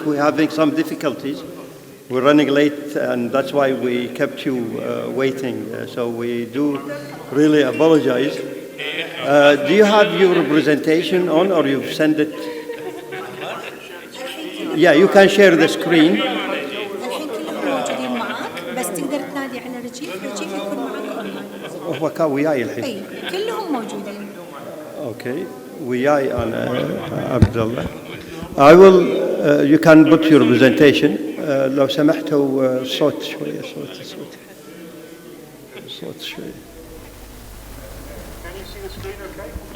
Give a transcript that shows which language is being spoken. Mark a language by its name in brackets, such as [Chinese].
[English] We're having some difficulties. We're running late, and that's why we kept you waiting. So we do really apologize. Do you have your presentation on, or you've sent it? Yeah, you can share the screen. [Arabic] الحين كلهم موجودين معاك بس تقدر تنادي على رجيف يكون معاك اونلاين. هو كان وياي الحين. اي كلهم موجودين. Okay, وياي أنا عبد الله. [English] I will. You can put your presentation. [Arabic] لو سمحتوا صوت شوية صوت شوية. [English] Can you see the screen okay?